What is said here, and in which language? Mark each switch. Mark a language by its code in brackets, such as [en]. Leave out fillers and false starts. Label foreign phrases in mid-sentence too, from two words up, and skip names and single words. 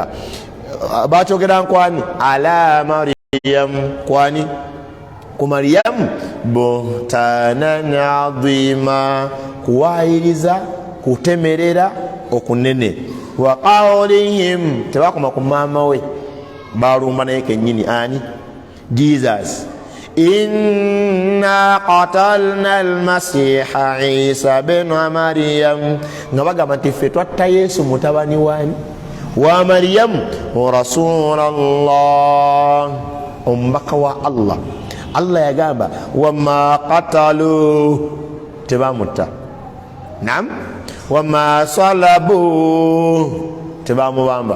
[lg] Bakyogera nkwani? Ala Maryam, kwani? Ku Maryamu. [ar] بهتانا عظيما, [lg] kuwayiriza, kutemerera okunene. [ar] وقولهم, [lg] tebakoma ku maama we, balumba naye kennyini ani? [ar] Jesus. إنا قتلنا المسيح عيسى ابن مريم, [lg] nga bagamba nti ffe twatta Yesu mutabani wani? Wa Maryam Rasulallah, omubaka wa Allah. Allah yagamba [ar] وما قتلوه, [lg] tebamutta. Naam. [ar] وما صلبوه, [lg] tebamubamba.